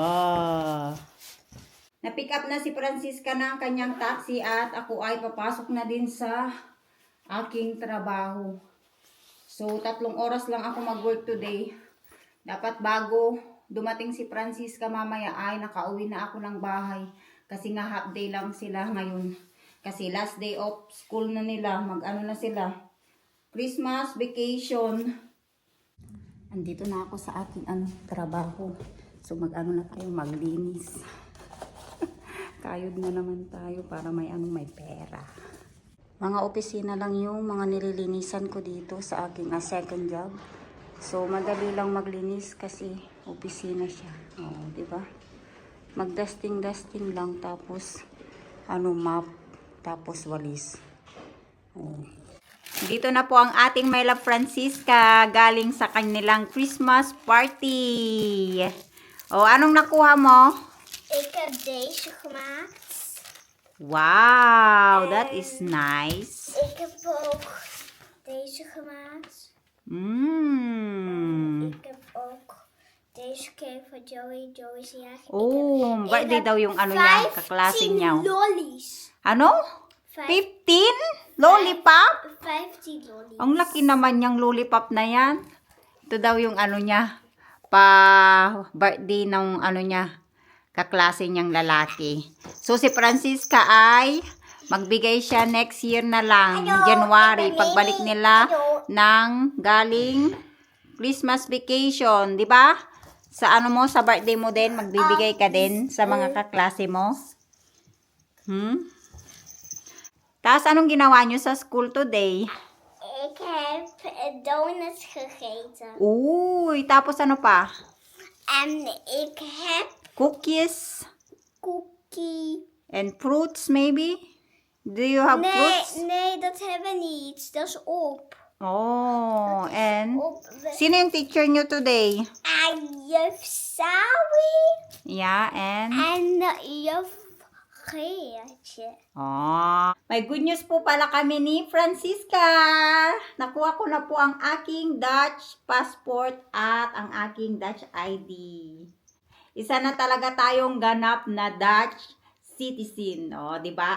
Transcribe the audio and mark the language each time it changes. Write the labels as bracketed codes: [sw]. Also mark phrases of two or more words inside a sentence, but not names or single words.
[tl] Na-pick up na si Francisca ng kanyang taxi at ako ay papasok na din sa aking trabaho. So, 3 oras lang ako mag-work today. Dapat bago dumating si Francisca mamaya ay nakauwi na ako ng bahay. Kasi nga [en] half day [tl] lang sila ngayon. Kasi [en] last day of school [tl] na nila. Mag-ano na sila. [en] Christmas vacation. [tl] Andito na ako sa aking trabaho. So, mag-ano na tayo, maglinis. Kayod na naman tayo para may pera. Mga opisina lang yung mga nililinisan ko dito sa aking [en] second job. [tl] So, madali lang maglinis kasi opisina siya. Oh, di ba? Mag-dusting lang tapos mop, tapos walis. Oh. Dito na po ang ating [en] my love [tl] Francisca galing sa kanilang Christmas party. Oh, anong nakuha mo? [nl] Ik heb deze gemaakt. [en] Wow, that is nice. [nl] Ik heb ook deze gemaakt. Ik heb ook deze cake van Joey. Joey is jarig. [tl] Oh, birthday daw yung niya, kaklase niya. [nl] 15 lollies. [tl] Ano? 15? Lollipop? [nl] 15 lollies. [tl] Ang laki naman niyang lollipop na yan. Ito daw yung niya, birthday ng niya, kaklase niyang lalaki. So, si Francisca ay magbigay siya [en] next year [tl] na lang, January, pagbalik nila ng galing [en] Christmas vacation, [tl] di ba? Sa sa birthday mo din, magbibigay ka din sa mga kaklase mo. Tapos, anong ginawa nyo sa [en] school today? [nl] Ik heb donuts gegeten. [tl] Uy, tapos ano pa? [nl] En ik heb [en] Cookies cookie. and fruits maybe? Do you have fruits? [nl] Nee, dat hebben we niet. Dat is op. [en] Oh, and [nl] Op. [tl] sino yung teacher nyo today? [nl] Juf Sawi [en] Yeah, and [nl] juf Geertje. [tl] oh, may [en] good news [tl] po pala kami ni Francisca. Nakuha ko na po ang aking [en] Dutch passport [tl] at ang aking [en] Dutch ID. [tl] Isa na talaga tayong ganap na [en] Dutch citizen, [tl] oh, 'di ba?